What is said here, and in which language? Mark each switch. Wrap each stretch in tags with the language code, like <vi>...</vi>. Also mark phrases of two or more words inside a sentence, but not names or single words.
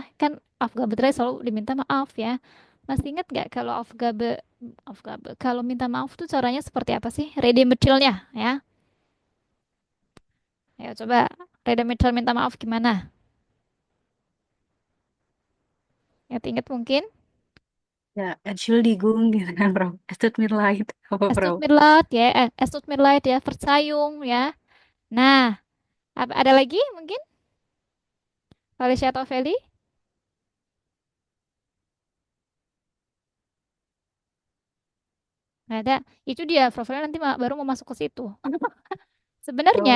<id>Kan Aufgabe 3 selalu diminta maaf ya. Masih ingat nggak kalau Aufgabe kalau minta maaf tuh caranya seperti apa sih? Rede Mitchell-nya ya. Ayo coba Rede Mitchell minta maaf gimana? Ingat-ingat mungkin? ya, Entschuldigung gitu kan, bro.</id> <de>Es tut mir leid. Apa, Es</de> <id>bro?</id> <de>tut mir leid ya, es tut mir leid ya, Verzeihung ya.</de> <id>Nah, ada lagi mungkin? Felicia atau Feli? Nggak ada. Itu dia, profilnya nanti baru mau masuk ke situ. Oh</id>